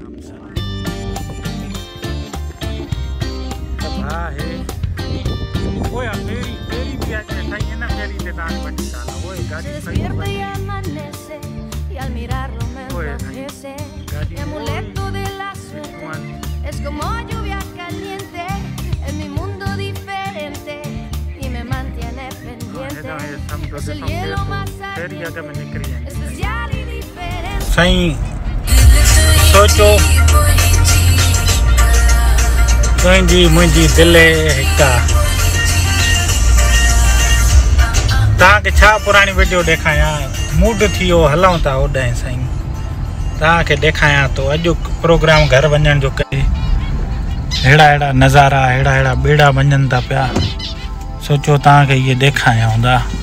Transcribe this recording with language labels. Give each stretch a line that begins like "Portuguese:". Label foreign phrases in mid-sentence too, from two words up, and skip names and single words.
Spanish: Se despierta y amanece y al mirarlo me enloquece. Mi amuleto de la suerte es como lluvia caliente en mi mundo diferente y me mantiene pendiente. Es el hielo más ardiente, especial y diferente.
Sindhi: Saईं सोचो तुंहिंजी मुंहिंजी दिलि हिकु तव्हांखे छा पुराणी वीडियो ॾेखारियां मूड थी वियो हलूं था होॾांहुं साईं तव्हांखे ॾेखारियां थो अॼु प्रोग्राम घर वञण जो कई अहिड़ा अहिड़ा नज़ारा अहिड़ा अहिड़ा ॿेड़ा वञनि था पिया सोचो तव्हांखे इहे ॾेखारियां हूंदा